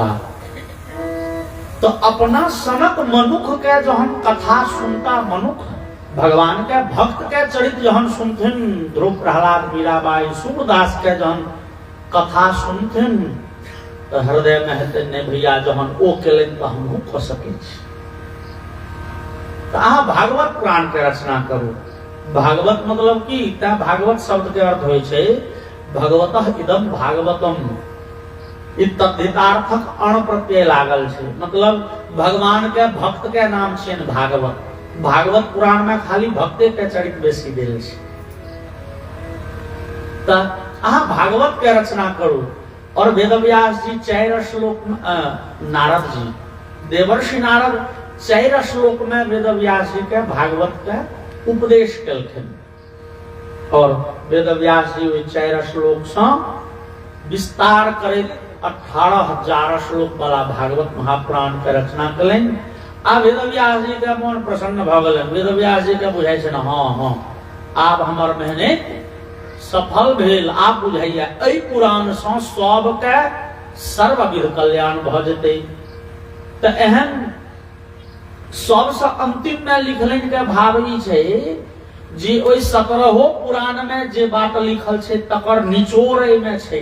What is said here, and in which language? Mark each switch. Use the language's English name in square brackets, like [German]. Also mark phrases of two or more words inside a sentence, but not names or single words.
[Maithili] तो अपना सनक मनुख के जहन कथा सुनता, मनुख भगवान के भक्त के चरित्र जहन सुनथिन, ध्रुव प्रहलाद मीराबाई सूरदास के जहन कथा सुनथिन, तो हृदय में हेते ने भैया जहन ओ केलन तो हमहू ख सके छी। तो अहाँ भागवत पुराण के रचना करू। भागवत मतलब की, ता भागवत शब्द के अर्थ होय छै [Sanskrit] भगवतः इदम भागवतम। [Maithili] ई तद्धितार्थक अण प्रत्यय लागल छै, मतलब भगवान के भक्त के नाम छियन भागवत। भागवत पुराण में खाली भक्ते के चरित्र बेसी देल छै। त अहाँ भागवत के रचना करू। और वेदव्यास जी 4 श्लोक में, नारद जी, देवर्षि नारद 4 श्लोक में वेदव्यास जी के भागवत के उपदेश केलखिन। और वेदव्यास जी ओहि 4 श्लोक से विस्तार करैत 18,000 श्लोक वाला भागवत महापुराण के रचना कलनि। आ वेदव्यास जी के मन प्रसन्न भ गेलनि। वेदव्यास जी के बुझाई छै, हाँ आब हमर मेहनत सफल भेल। आप बुझाइए एहि पुराण से सबके सर्वविध कल्याण भ जेतै। त एहन सबसे अंतिम में लिखलनि के भाव ई छै जे ओहि 17 पुराण में जे बात लिखल छै तकर निचोड़ में छै।